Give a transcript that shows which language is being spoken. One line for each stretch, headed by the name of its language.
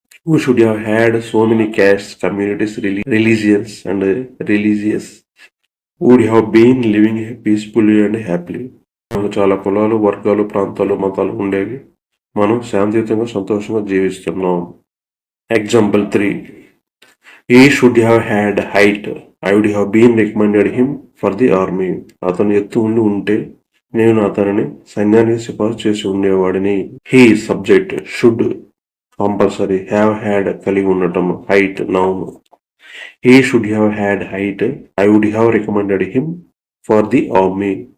English: We should have had so many caste, communities, religions and religious. Would have been living peacefully and happily.
Telugu: మనకు చాలా కులాలు, వర్గాలు, ప్రాంతాలు, మతాలు ఉండేవి, మనం శాంతియుతంగా సంతోషంగా జీవిస్తున్నాం. Example 3.
English: He should have had height. I would have been recommended him for the army.
Telugu: అతను ఎత్తు ఉంటే నేను అతనిని సైన్యానికి సిఫార్సు చేసి ఉండేవాడిని. He subject should compulsory, have had కలిగి ఉండటం, height noun.
English: He should have had height. I would have recommended him for the army.